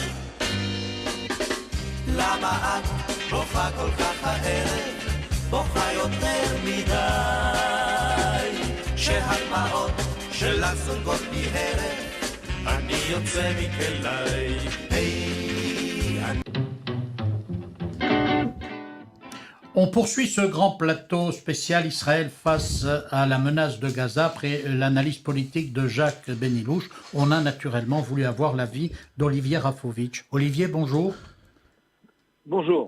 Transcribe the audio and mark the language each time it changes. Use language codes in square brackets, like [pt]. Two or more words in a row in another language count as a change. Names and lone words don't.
[he] למה את בוכה כל כך הערב, בוכה יותר מדי? שהדמעות שלך זולגות בי הרף, אני יוצא מכלי, היי, אני... [fr] On poursuit ce grand plateau spécial Israël face à la menace de Gaza. Après l'analyse politique de Jacques Benilouche, on a naturellement voulu avoir l'avis d'Olivier Rafovitch. Olivier, bonjour. Bonjour.